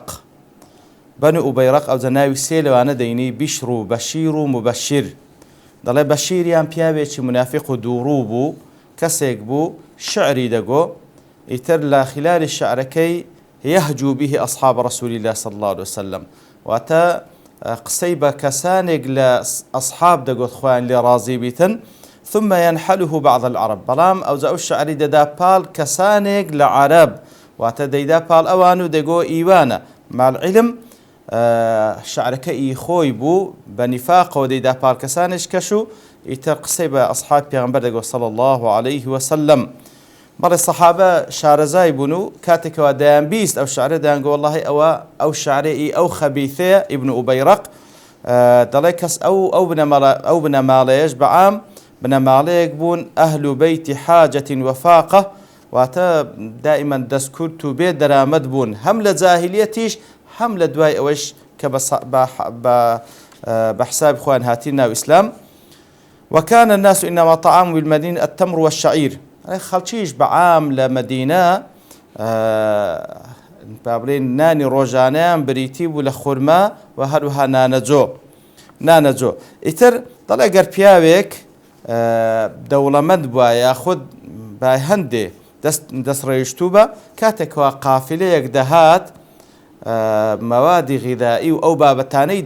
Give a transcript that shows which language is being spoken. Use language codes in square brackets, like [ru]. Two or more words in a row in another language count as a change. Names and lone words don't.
[ckb] بەنو ئوبەیڕەق ئەوجە ناوی سێ لەوانە دەینی بیشر و بەشیر و مبەشیر. دەڵێ بەشیریان پیاوێکی منافق و دووڕوو بوو، کەسێک بوو شعری دەگۆ، ئیتر لە خلالی شعرەکەی یەهجو به ئەصحاب [ar] رسول الله صلى الله عليه وسلم، [ckb] واتە قسەی بە کەسانێک لە ئەصحاب دەگوت خۆیان لێ ڕازی بیتن، [ar] ثم ينحله بعض العرب. [ckb] بەڵام ئەوجە ئەو شعری دەدا پاڵ کەسانێک لە عەرەب، واتە دەیدا پاڵ ئەوان و دەگۆ ئیوانە مال علم شعرەکەی خۆی بوو بە نیفاقەوە دەیدا پاڵ کەسانێک کەش و ئیتر قسەی بە ئەصحاب پێغەمبەر دەگوت [ar] صلى الله عليه وسلم. [ckb] بەڵێ سەحابە شارەزای بوون و کاتێکەوە دەیان بیست ئەو شعرە دەیان گۆ وەڵڵاهی ئەو شعرەی ئەو خەبیثەیە ئیبن ئوبەیڕەق. دەڵێ کەس ئەو بنەماڵەیەش بەعام بنەماڵەیەک بوون ئەهل بەیتی حاجەت وەفاقە، واتە دائیمەن دەستکورت و بێ دەرامەت بوون، هەم لە جاهیلیەتیش هەم لە دوای ئەوەش کە بە حساب خۆیان هاتی ناو ئیسلام. [ar] وكان الناس إنما طعام بالمدينة التمر والشعير. [ckb] خەڵکیش بەعام لە مەدینە بابلێن نانی ڕۆژانەیان بریتی بوو لە خورما و هەروەها نانەجۆ. ئیتر دەڵێ گەر پیاوێک دەوڵەمەند بووە یاخود با هەندێ دەستڕێشتوو بە، کاتێکەوە قافلەیەک دەهات مەوادی غیدایی و ئەو بابەتانەی